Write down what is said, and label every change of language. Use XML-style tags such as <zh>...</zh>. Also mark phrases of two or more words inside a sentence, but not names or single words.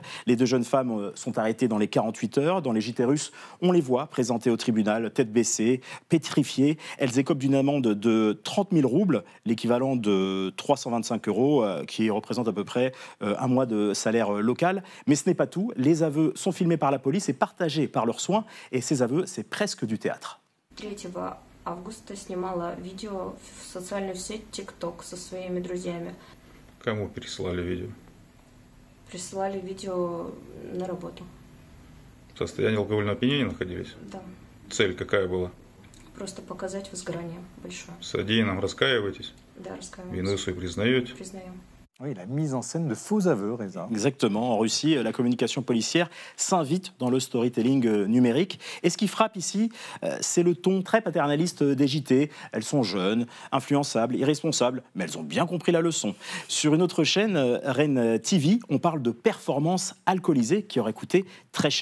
<fr>Les deux jeunes femmes sont arrêtées dans les 48 heures. Dans les JT russes, on les voit présentées au tribunal, tête baissée, pétrifiées. Elles écopent d'une amende de 30 000 roubles, l'équivalent de 325 €, qui représente à peu près un mois de salaire local. Mais ce n'est pas tout. Les aveux sont filmés par la police et partagés par leurs soins. Et ces aveux, c'est presque du théâtre.</fr> <ru>3 августа снимала видео в социальную сеть TikTok со своими друзьями. Кому пересылали видео? Присылали видео на работу. В состоянии алкогольного опьянения находились? Да. Цель какая была? Просто показать возгорание большое. В содеянном раскаиваетесь? Да, раскаиваюсь. Вину свою признаете? Признаем.</ru> <fr>Oui, la mise en scène de faux aveux, Reza. Exactement. En Russie, la communication policière s'invite dans le storytelling numérique. Et ce qui frappe ici, c'est le ton très paternaliste des JT. Elles sont jeunes, influençables, irresponsables, mais elles ont bien compris la leçon. Sur une autre chaîne, Ren TV, on parle de performances alcoolisées qui auraient coûté très cher.</fr>